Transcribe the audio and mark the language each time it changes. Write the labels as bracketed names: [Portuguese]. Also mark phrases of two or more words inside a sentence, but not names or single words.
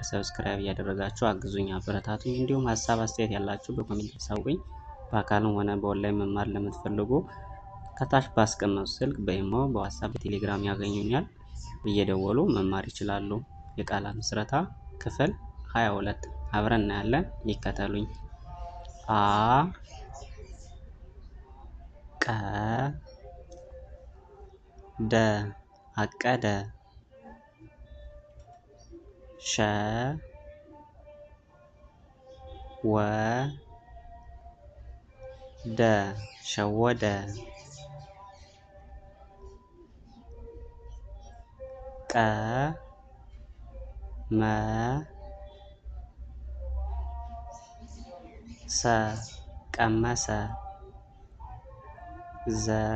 [Amharic] ሰብስክራይብ እያደረጋችሁ አግዙኝ፣ አበረታቱኝ። እንዲሁም ሀሳብ አስተያየት ያላችሁ በኮሜንት አሳውቁኝ። በአካልም ሆነ በኦንላይን መማር ለምትፈልጉ ከታች ባስቀመጡት ስልክ በኢሞ፣ በዋትስአፕ፣ በቴሌግራም ያገኙኛል። እየደወሉ መማር ይችላሉ። የቃላት ምስረታ ክፍል 22 አብረን እናያለን። ይከተሉኝ። አ ቀ ደ አቀደ ሸ ወ ደ ሸወደ ቀ መ ሰ ቀመሰ ዘ